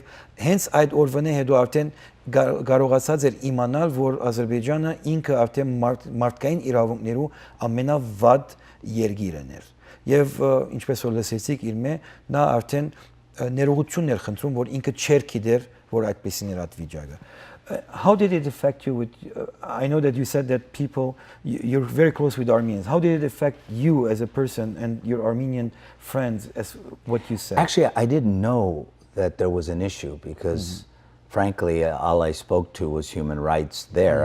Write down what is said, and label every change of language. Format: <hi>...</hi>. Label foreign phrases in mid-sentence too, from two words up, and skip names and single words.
<hy>հենց այդ օրվանից հետո արդեն կարողացած էր իմանալ, որ Ադրբեջանը ինքը արդեն մարդկային իրավունքներու ամենավատ երկիրն էր։ Եվ ինչպես որ լսեցիք իր մե, նա արդեն ներողություն էր խնդրում, որ ինքը չէր գիտեր, որ այդպեսին էր այդ վիճակը։</hy> <en>How did it affect you with I know that you said that you're very close with Armenians. How did it affect you as a person and your Armenian friends as what you said? Actually, I didn't know that there was an issue because frankly, all I spoke to was human rights there.</en>